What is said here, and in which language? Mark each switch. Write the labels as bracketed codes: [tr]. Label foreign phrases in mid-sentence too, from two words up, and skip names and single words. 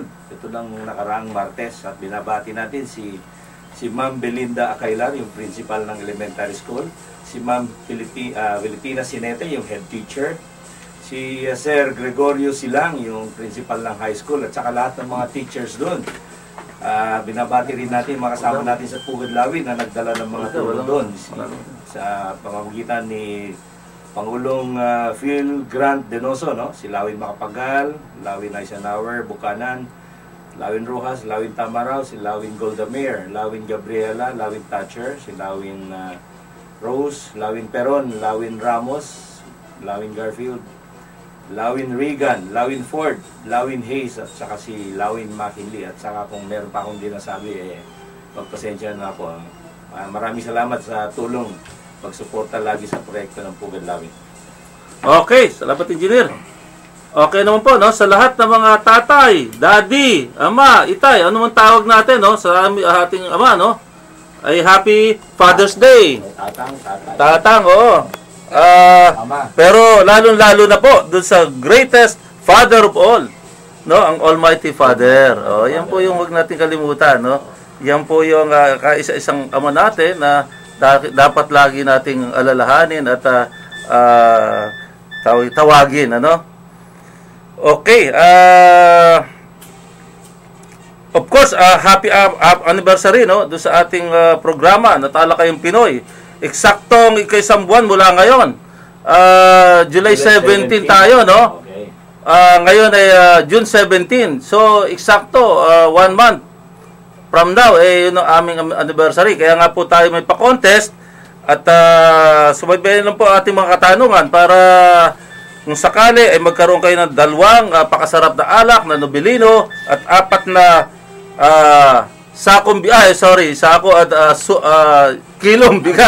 [tl] Ito lang nakaraang Martes, at binabati natin si Ma'am Belinda Acailar, yung principal ng [en] elementary school, [tl] si Ma'am Filipina Sinete, yung [en] head teacher, [tl] si Sir Gregorio Silang, yung principal ng [en] high school, [tl] at saka lahat ng mga teachers doon. Binabati rin natin mga kasama natin sa Pugadlawin na nagdala ng mga tulong doon sa pamamagitan ni Pangulong Phil Grant Denoso, no? Si Lawin Macapagal, Lawin Eisenhower Bukanan, Lawin Rojas, Lawin Tamaraw, si Lawin Goldamere, Lawin Gabriela, Lawin Thatcher, si Lawin Rose, Lawin Peron, Lawin Ramos, Lawin Garfield, Lawin Regan, Lawin Ford, Lawin Hayes, at saka si Lawin McKinley. At saka kung meron pa akong dinasabi, pagpasensya na po. Maraming salamat sa tulong pagsuporta lagi sa proyekto ng Pugad Lawin. Okay, salamat engineer. Okay naman po, no, sa lahat ng mga tatay, daddy, ama, itay, ano man tawag natin, no, sa ating ama, no, ay [en] Happy Father's Day. [tl] Tatang, tatay. Tatang, oo. Ama. Pero lalong-lalo na po dun sa [en] greatest Father of all, [tl] no, ang [en] Almighty Father. [tl] Oh, yan po yung wag natin kalimutan, no. Yan po yung kaisa-isang ama natin na dapat lagi nating alalahanin at tawagin, ano. Okay, [en] of course, happy anniversary, [tl] no, doon sa ating programa na Talakayang Pinoy. Eksaktong ika-isang buwan mula ngayon. July 17 tayo, no? Okay. Ngayon ay June 17. So, eksakto [en] 1 month from now, [tl] yun ang aming anniversary. Kaya nga po tayo may pa-contest at subaybayan lang po ating mga katanungan para kung sakali ay magkaroon kayo ng 2 pakasarap na alak na Nobilino at 4 na sako at kilong bigas.